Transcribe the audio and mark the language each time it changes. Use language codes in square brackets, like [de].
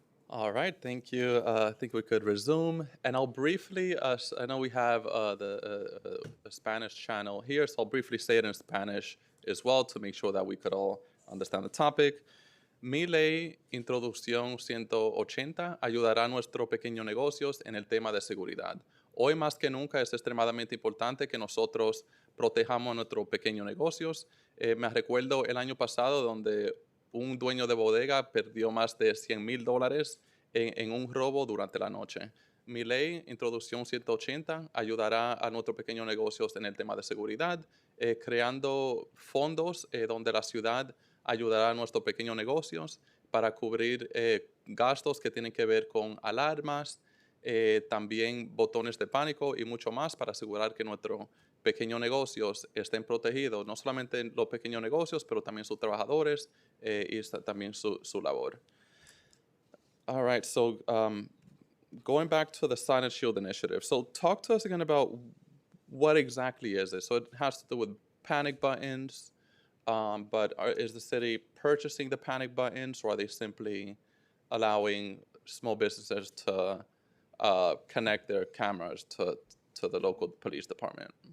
[en] All right, thank you. I think we could resume. And I'll briefly, I know we have the Spanish channel here, so I'll briefly say it in Spanish as well to make sure that we could all understand the topic. [es] Mi ley, Introducción 180, ayudará a nuestros pequeños negocios en el tema de seguridad. Hoy más que nunca es extremadamente importante que nosotros protejamos nuestros pequeños negocios. Me recuerdo el año pasado donde un dueño de bodega perdió más de $100,000 en un robo durante la noche. Mi ley, Introducción 180, ayudará a nuestros pequeños negocios en el tema de seguridad, creando fondos donde la ciudad ayudará a nuestros pequeños negocios para cubrir gastos que tienen que ver con alarmas, también botones de pánico y mucho más para asegurar que nuestros pequeños negocios estén protegidos, no solamente los pequeños negocios, pero también sus trabajadores y también su labor. [en] All right, so going back to the Silent Shield initiative. So talk to us again about what exactly is it? So it has to do with panic buttons, but is the city purchasing the panic buttons, or are they simply allowing small businesses to connect their cameras to the local police department?